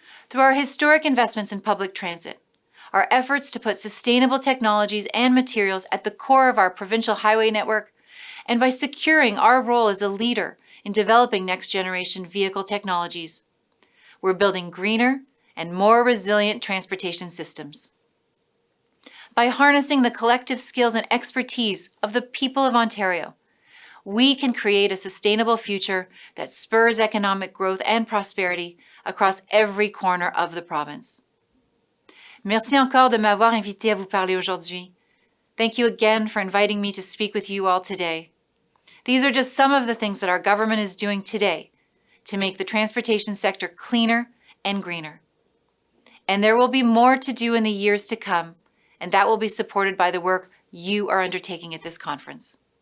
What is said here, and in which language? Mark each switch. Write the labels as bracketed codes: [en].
[en] Through our historic investments in public transit, our efforts to put sustainable technologies and materials at the core of our provincial highway network, and by securing our role as a leader in developing next-generation vehicle technologies, we're building greener and more resilient transportation systems. By harnessing the collective skills and expertise of the people of Ontario, we can create a sustainable future that spurs economic growth and prosperity across every corner of the province. [fr] Merci encore de m'avoir invité à vous parler aujourd'hui. [en] Thank you again for inviting me to speak with you all today. These are just some of the things that our government is doing today to make the transportation sector cleaner and greener. And there will be more to do in the years to come, and that will be supported by the work you are undertaking at this conference.